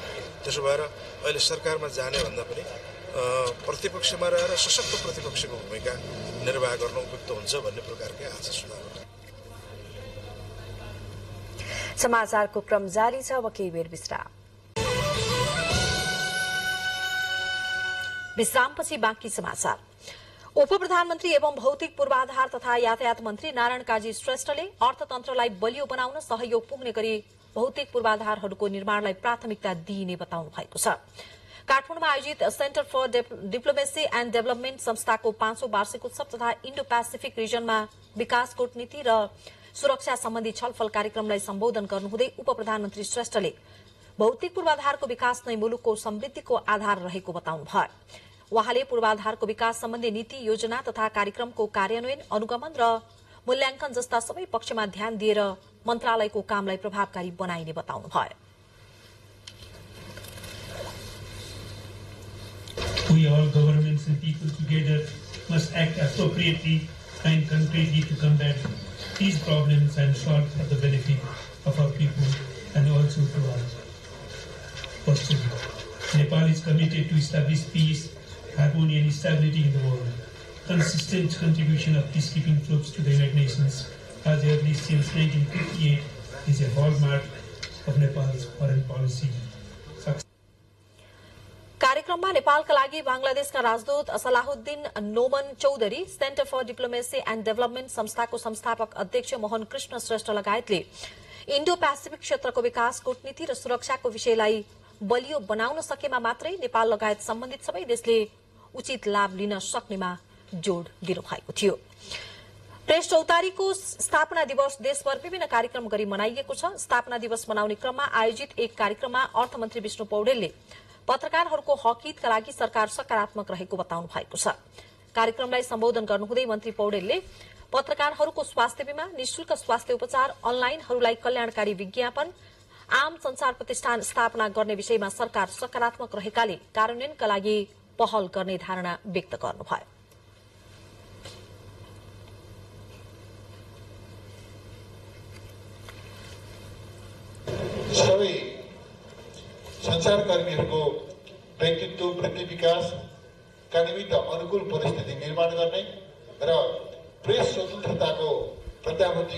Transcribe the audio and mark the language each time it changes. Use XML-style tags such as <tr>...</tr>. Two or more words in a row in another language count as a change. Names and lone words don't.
<ne>त्यसो भएर अहिले सरकारमा जाने भन्दा पनि प्रतिपक्षमा रहेर सशक्त प्रतिपक्षको भूमिका निर्वाह गर्न उपयुक्त हुन्छ भन्ने प्रकारकै आशा सुनाउ। समाचारको क्रम जारी छ। अब केही बेर विश्राम। विश्रामपछि बाँकी समाचार। उप प्रधानमन्त्री एवं भौतिक पूर्वाधार तथा यातायात मन्त्री नारायण काजी श्रेष्ठले अर्थतन्त्रलाई बलियो बनाउन सहयोग पुग्ने गरी भौतिक पूर्वाधारहरूको निर्माणलाई प्राथमिकता दिइने बताउनु भएको छ। काठमाडौँमा आयोजित सेन्टर फर डिप्लोमेसी एण्ड डेभलपमेन्ट संस्थाको 5औं वार्षिक उत्सव तथा इन्डो पेसिफिक रिजनमा विकास कूटनीति र सुरक्षा सम्बन्धी छलफल कार्यक्रमलाई सम्बोधन गर्नुहुँदै उपप्रधानमन्त्री श्रेष्ठले भौतिक पूर्वाधारको विकास नै मुलुकको समृद्धिको आधार रहेको बताउनुभयो। उहाँले पूर्वाधारको विकास सम्बन्धी नीति, योजना तथा कार्यक्रमको कार्यान्वयन, अनुगमन र मूल्याङ्कन जस्ता सबै पक्षमा ध्यान दिएर मन्त्रालयको कामलाई प्रभावकारी बनाइने बताउनुभयो।</ne> <en>We all governments and people together must act appropriately and concretely to combat these problems and solve for the benefit of our people and also to our posterity. Nepal is committed to establish peace, harmony and stability in the world. Consistent contribution of peacekeeping troops to the United Nations as early since 1958 is a hallmark of Nepal's foreign policy.</en> <ne>कार्यक्रममा नेपालका लागि बांग्लादेशका राजदूत सलाहुद्दिन नोमन चौधरी, सेन्टर फर डिप्लोमेसी एन्ड डेभलपमेन्ट संस्थाको संस्थापक अध्यक्ष मोहन कृष्ण श्रेष्ठ लगायतले इन्डो पेसिफिक क्षेत्रको विकास, कूटनीति र सुरक्षाको विषयलाई बलियो बनाउन सकेमा मात्रै नेपाल लगायत सम्बन्धित सबै देशले उचित लाभ लिन सक्नेमा जोड़ दिनुभएको थियो। प्रेस चौतारीको स्थापना दिवस देशभर विभिन्न कार्यक्रम गरी मनाइएको छ। स्थापना दिवस मनाउने क्रममा आयोजित एक कार्यक्रममा अर्थमन्त्री विष्णु पौडेलले पत्रकारहरूको हक हितका लागि सरकार सकारात्मक रहेको बताउनु भएको छ। कार्यक्रमलाई सम्बोधन गर्नुहुँदै मन्त्री पौडेलले पत्रकारहरूको स्वास्थ्य बीमा, निशुल्क स्वास्थ्य उपचार, अनलाइनहरूलाई कल्याणकारी विज्ञापन, आम संचार प्रतिष्ठान स्थापना गर्ने विषयमा सरकार सकारात्मक रहेकाले कार्यान्वयनका लागि पहल गर्ने धारणा व्यक्त गर्नुभयो। सबै संचारकर्मीहरूको व्यक्तित्व वृद्धि विकासका निमित्त अनुकूल परिस्थिति निर्माण गर्ने र प्रेस स्वतन्त्रताको प्रत्याभूति</ne>